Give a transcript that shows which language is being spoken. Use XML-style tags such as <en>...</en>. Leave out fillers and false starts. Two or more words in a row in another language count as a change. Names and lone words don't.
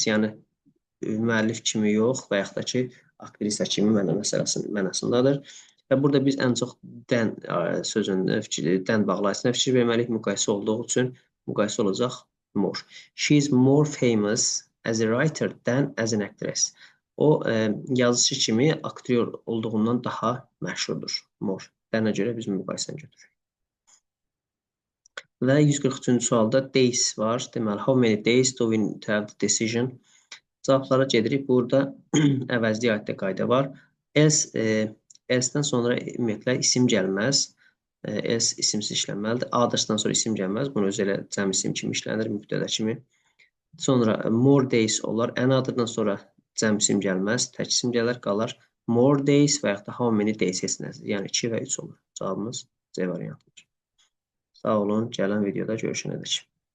<az>Yəni müəllif kimi yox və yaxud da ki aktrisa kimi mənasındadır. Və burada biz ən çox then sözünün then bağlayıcısına fikir verməliyik. Müqayisə olduğu üçün müqayisə olacaq more.</az> <en>She is more famous as a writer than as an actress.</en> <az>O yazıcı kimi aktyor olduğundan daha məşhurdur. More. Dənə görə biz müqayisəni götürürük. Və 143-cü sualda days var. Deməli,</az> <en>how many days do we need to have the decision?</en> <az>Cavablara gedirik. Burada əvəzliyə aiddə qayda var. Else-dən sonra ümumiyyətlə isim gəlməz. Else isimsiz işlənməlidir. Others-dan sonra isim gəlməz. Bunu özü elə cəm isim kimi işlənir, mübtədə kimi. Sonra</az> <en>more days</en> <az>olar. Another-dan sonra cəm isim gəlməz. Tək isim gələr, qalar.</az> <en>More days</en> <az>və yaxud da</az> <en>how many days</en> <az>heç nədir. Yəni 2 və 3 olur. Cavabımız C variantıdır. Sağ olun. Gələn videoda görüşənədək.</az>